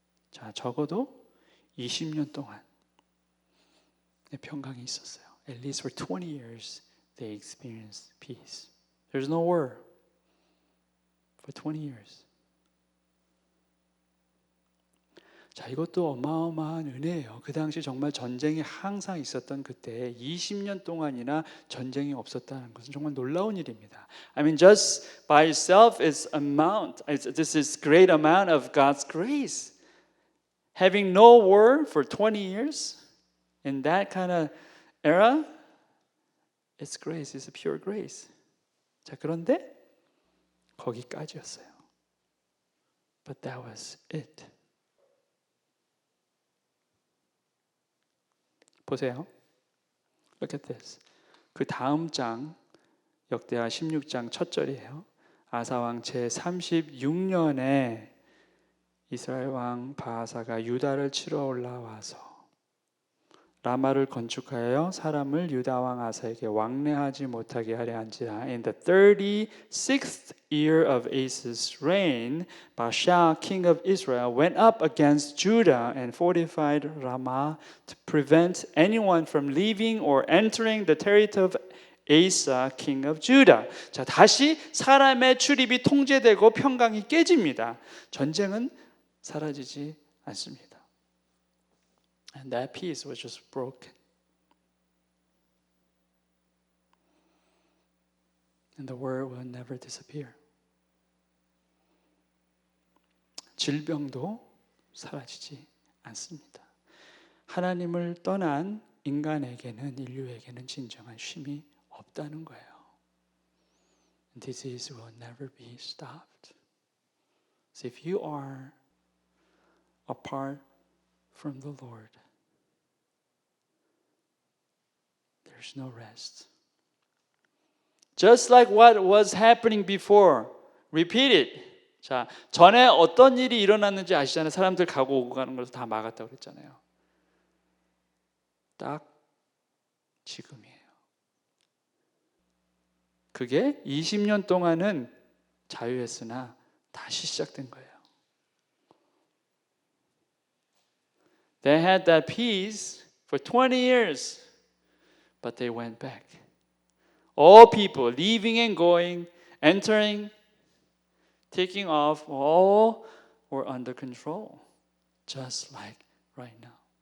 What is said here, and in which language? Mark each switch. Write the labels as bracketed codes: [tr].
[ko] 자, 적어도 20년 동안 평강이 있었어요. [en] At least for 20 years they experienced peace. There's no war for 20 years. [ko] 자, 이것도 어마어마한 은혜예요. 그 당시 정말 전쟁이 항상 있었던 그때 20년 동안이나 전쟁이 없었다는 것은 정말 놀라운 일입니다. [en] I mean, just by itself is this is great amount of God's grace. Having no war for 20 years in that kind of era, it's grace, it's a pure grace. [ko] 자, 그런데 거기까지였어요. [en] But that was it. [ko] 보세요. [en] Look at this. [ko] 그 다음 장 역대하 16장 첫 절이에요. 아사 왕 제 36년에 이스라엘 왕 바하사가 유다를 치러 올라와서 라마를 건축하여 사람을 유다 왕 아사에게 왕래하지 못하게 하려 한지라. [en] In the 36th year of Asa's reign, Baasha, king of Israel, went up against Judah and fortified Ramah to prevent anyone from leaving or entering the territory of Asa, king of Judah. [ko] 자, 다시 사람의 출입이 통제되고 평강이 깨집니다. 전쟁은 사라지지 않습니다. [en] And that peace was just broken. And the war will never disappear. [ko] 질병도 사라지지 않습니다. 하나님을 떠난 인간에게는, 인류에게는 진정한 쉼이 없다는 거예요. [en] Disease will never be stopped. So if you are apart from the Lord, there's no rest. Just like what was happening before. Repeat it. [ko] 자, 전에 어떤 일이 일어났는지 아시잖아요. 사람들 가고 오고 가는 걸 다 막았다고 그랬잖아요. 딱 지금이에요. 그게 20년 동안은 자유했으나 다시 시작된 거예요. [en] They had that peace for 20 years, but they went back. All people leaving and going, entering, taking off, all were under control, just like right now.